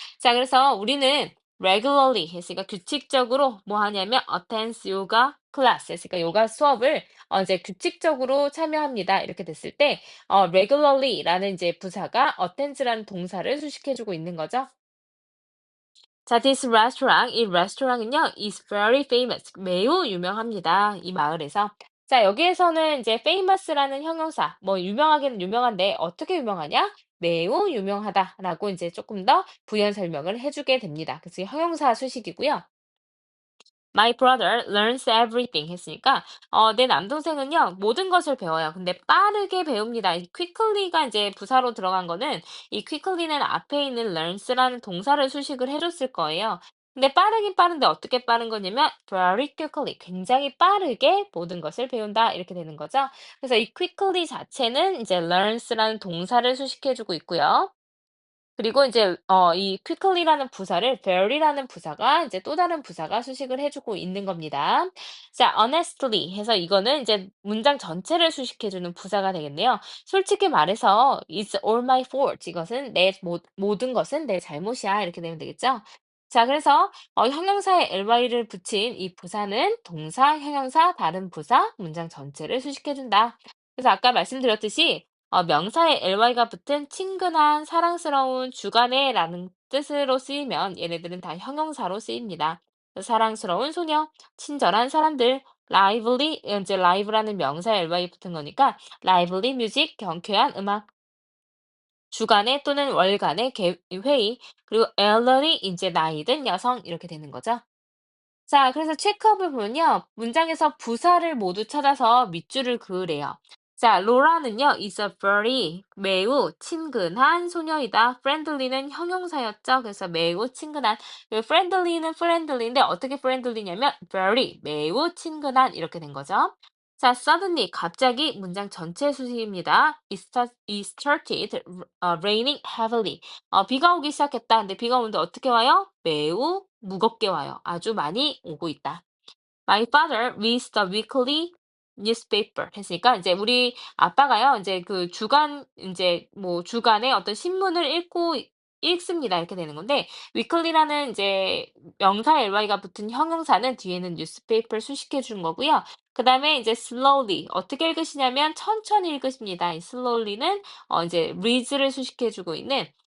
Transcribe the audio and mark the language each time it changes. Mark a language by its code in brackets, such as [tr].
[ko] 자, 그래서 우리는 regularly 했으니까 규칙적으로 뭐 하냐면 [en] attends yoga class [ko] 했으니까 요가 수업을 이제 규칙적으로 참여합니다. 이렇게 됐을 때 regularly라는 이제 부사가 attends라는 동사를 수식해 주고 있는 거죠. 자, [en] this restaurant, [ko] 이 레스토랑은요, [en] is very famous. [ko] 매우 유명합니다. 이 마을에서. 자, 여기에서는 이제 famous라는 형용사, 뭐 유명하기는 유명한데 어떻게 유명하냐? 매우 유명하다라고 이제 조금 더 부연 설명을 해주게 됩니다. 그래서 형용사 수식이고요. [en] My brother learns everything [ko] 했으니까 내 남동생은요 모든 것을 배워요. 근데 빠르게 배웁니다. 이 quickly가 이제 부사로 들어간 거는 이 quickly는 앞에 있는 learns라는 동사를 수식을 해줬을 거예요. 근데 빠르긴 빠른데 어떻게 빠른 거냐면 [en] very quickly [ko] 굉장히 빠르게 모든 것을 배운다 이렇게 되는 거죠. 그래서 이 quickly 자체는 이제 learns라는 동사를 수식해주고 있고요. 그리고 이제 이 quickly라는 부사를 very라는 부사가 이제 또 다른 부사가 수식을 해 주고 있는 겁니다. 자, honestly 해서 이거는 이제 문장 전체를 수식해 주는 부사가 되겠네요. 솔직히 말해서 [en] "It's all my fault." [ko] 이것은 내 모든 것은 내 잘못이야. 이렇게 되면 되겠죠? 자, 그래서 형용사에 ly를 붙인 이 부사는 동사, 형용사, 다른 부사, 문장 전체를 수식해 준다. 그래서 아까 말씀드렸듯이 명사에 ly가 붙은 친근한, 사랑스러운, 주간에라는 뜻으로 쓰이면 얘네들은 다 형용사로 쓰입니다. 사랑스러운 소녀, 친절한 사람들, lively, 이제 live라는 명사에 ly 붙은 거니까 [en] lively music, [ko] 경쾌한 음악, 주간에 또는 월간의 회의, 그리고 elderly, 이제 나이 든 여성 이렇게 되는 거죠. 자, 그래서 체크업을 보면요. 문장에서 부사를 모두 찾아서 밑줄을 그으래요. 자, 로라는요, [en] is a very, [ko] 매우 친근한 소녀이다. friendly는 형용사였죠. 그래서 매우 친근한. friendly는 friendly인데 어떻게 friendly냐면 very, 매우 친근한 이렇게 된 거죠. 자, suddenly, 갑자기 문장 전체 수식입니다. [en] It started raining heavily. [ko] 비가 오기 시작했다. 근데 비가 오는데 어떻게 와요? 매우 무겁게 와요. 아주 많이 오고 있다. [en] My father reads the weekly newspaper [ko] 했으니까 이제 우리 아빠가요. 이제 그 주간 이제 뭐 주간에 어떤 신문을 읽습니다. 이렇게 되는 건데 weekly라는 이제 명사 ly가 붙은 형용사는 뒤에는 newspaper 수식해 주는 거고요. 그다음에 이제 slowly 어떻게 읽으시냐면 천천히 읽으십니다. 이 slowly는 이제 reads를 수식해 주고 있는